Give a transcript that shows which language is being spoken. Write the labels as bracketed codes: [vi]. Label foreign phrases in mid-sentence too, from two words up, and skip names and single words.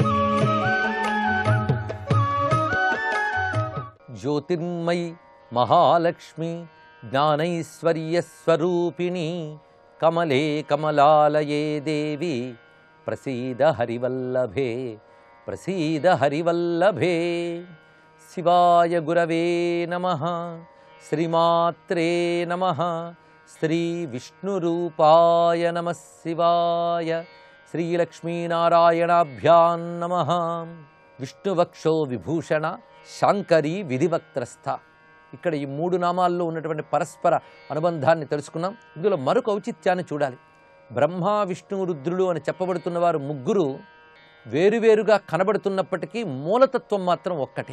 [sa] ज्योतिर्मयी महालक्ष्मी ज्ञानैश्वर्यस्वरूपिणी कमले कमलालये देवी प्रसीद हरिवल्लभे प्रसीद हरिवल्लभे. शिवाय गुरवे नमः. श्रीमात्रे नमः. श्रीविष्णुरूपाय नमः शिवाय. श्रीलक्ष्मीनारायणाभ्यां नमः. విష్ణువక్షో విభూషణ శాంకరి విధివక్త్రస్థ. [te] ఇక్కడ ఈ మూడు నామాల్లో ఉన్నటువంటి పరస్పర అనుబంధాన్ని తెలుసుకున్నాం. ఇందులో మరొక ఔచిత్యాన్ని చూడాలి. బ్రహ్మ విష్ణు రుద్రులు అని చెప్పబడుతున్న వారు ముగ్గురు వేరువేరుగా కనబడుతున్నప్పటికీ మూలతత్వం మాత్రం ఒక్కటే.